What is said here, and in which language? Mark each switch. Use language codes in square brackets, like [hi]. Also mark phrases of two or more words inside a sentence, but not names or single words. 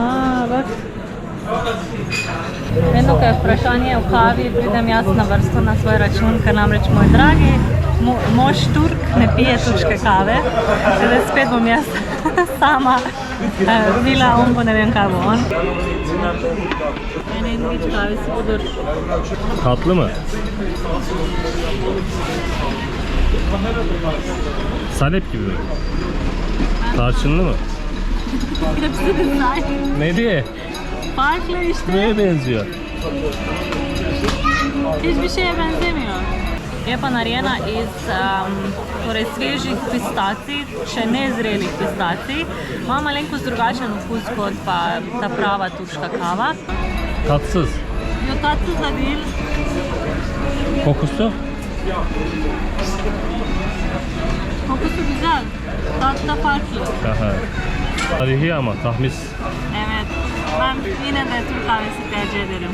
[sl] Vedno, ko je vprašanje o kavi, pridem jaz na vrsto na svoj račun, ker namreč moj dragi mož Turk ne pije turške kave. Zdaj spet bom jaz sama pila, on bo ne vem kaj bo on. [tr] Menengiç kahvesi budur. Tatlı mı? Salep gibi mi? Tarçınlı mı? Hepsi de güzel. Ne diye? Farklı işte. Neye benziyor? Hiçbir şeye benzemiyor. [sl] Je pa narejena iz svežih pistacij, še ne zrelih pistacij. Ima malenkost drugačen okus kot pa ta prava turška kava. [tr] Tatsız. Yok, tatsız da değil. Kokusu? Kokusu güzel. Tadı da farklı. Aha. Tarihi ama tahmis. Evet. Ben yine de Türk kahvesi tercih ederim.